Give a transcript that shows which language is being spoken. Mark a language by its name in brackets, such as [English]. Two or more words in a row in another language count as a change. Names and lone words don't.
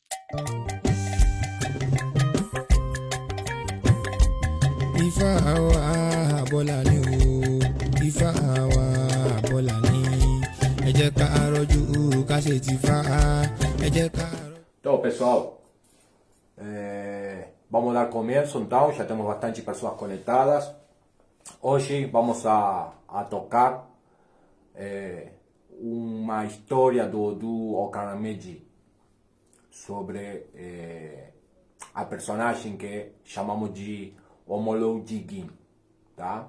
[Yoruba] Ifá wa bọ́lá ni o, Ifá wa bọ́lá ni. Ẹ jẹ́ ká rọ́jú ká ṣe ti fá, ẹ jẹ́ ká. [Portuguese] Então, pessoal, vamos dar começo então, já temos bastante pessoas conectadas. Hoje vamos a tocar uma história do Okarameji sobre a personagem que chamamos de Omolou Jigin, tá?